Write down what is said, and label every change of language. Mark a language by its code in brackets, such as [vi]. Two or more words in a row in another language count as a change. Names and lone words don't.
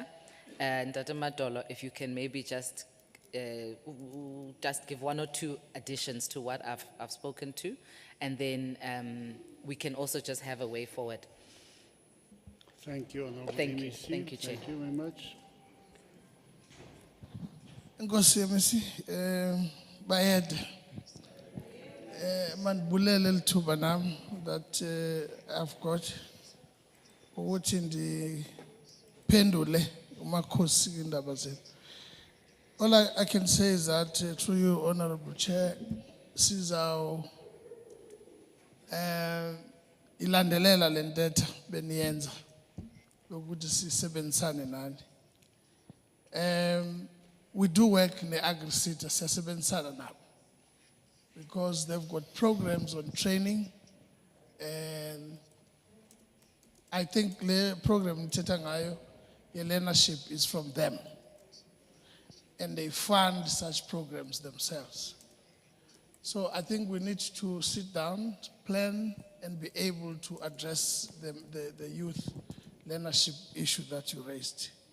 [en] And Dr. Madolo, if you can maybe just give one or two additions to what I've spoken to, and then we can also just have a way forward. Thank you, Honorable Thank you. MEC. Thank you, Chair. Thank you very much. [xh] Nkosi MEC, bayed mandibulele lithuba nam [en] that I've got [xh] ukuthi ndiphendule umakhosi indaba zethu. [en] All I can say is that through you, Honorable Chair, [xh] sizawuyilandelela le ntetha beniyenza yokuthi sisebenzisane nani. [en] We do work in the agri-sector, [xh] siyasebenzisana nabo, [en] because they've got programs on training, and I think the program [xh] nithetha ngayo, [en] the learnership is from them, and they fund such programs themselves. So I think we need to sit down, plan, and be able to address the youth learnership issue that you raised.